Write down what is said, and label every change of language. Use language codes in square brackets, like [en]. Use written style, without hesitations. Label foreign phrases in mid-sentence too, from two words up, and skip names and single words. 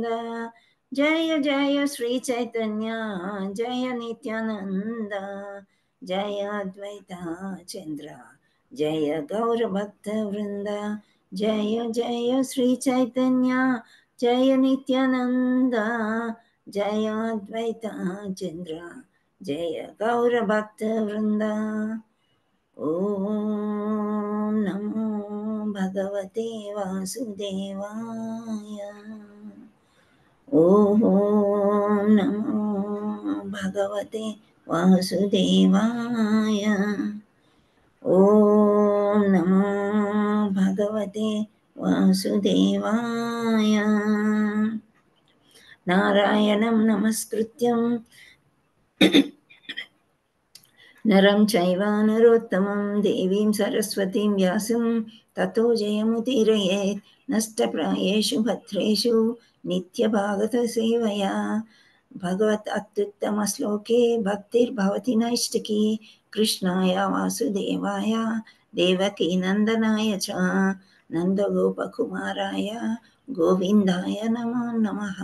[sa] జయ జయ శ్రీ చైతన్య జయ నిత్యానంద జయ అద్వైత చంద్ర జయ గౌర భక్త వృంద. జయ జయ శ్రీ చైతన్య జయ నిత్యానంద జయ అద్వైత చంద్ర జయ గౌర భక్త వృంద. ఓం నమో భగవతే వాసుదేవాయ. ఓం నమో భగవతే వాసుదేవాయ. ఓం నమో భగవతే వాసుదేవాయ. నారాయణం నమస్కృత్యం నరం చైవ నరోత్తమం దేవీం సరస్వతీం వ్యాసం తతో జయముదీరయేత్. నష్టప్రాయేషు భద్రేషు నిత్యభాగవత సేవయా. భగవత్ అత్యుత్తమ శ్లోకే భక్తిర్భవతి నైష్టికీ. కృష్ణాయ వాసుదేవాయ దేవకీ నందనాయ చ నందగోపకుమారాయ గోవిందాయ నమో నమః.